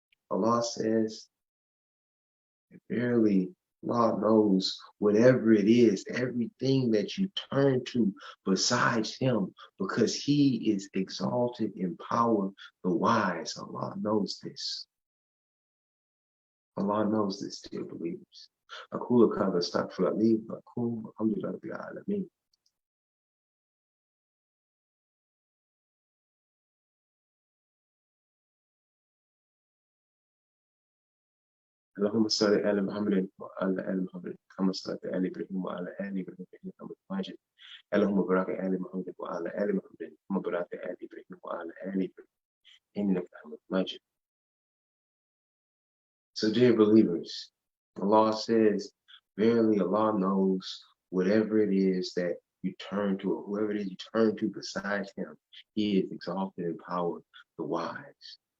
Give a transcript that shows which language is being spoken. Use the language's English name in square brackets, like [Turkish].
[English] Allah says, verily, Allah knows whatever it is, everything that you turn to besides Him, because He is exalted in power, the wise. Allah knows this. Allah knows this, dear believers. [Arabic] أقول هذا استغفر الله لكم والحمد لله رب العالمين. اللهم صل على محمد وعلى آل محمد كما صليت على إبراهيم وعلى آل إبراهيم إنك حميد مجيد. اللهم بارك على محمد وعلى آل محمد كما باركت على إبراهيم وعلى آل إبراهيم إنك حميد مجيد. [English] So, dear believers, Allah says, verily Allah knows whatever it is that you turn to, or whoever it is you turn to besides Him, He is exalted in power, the wise.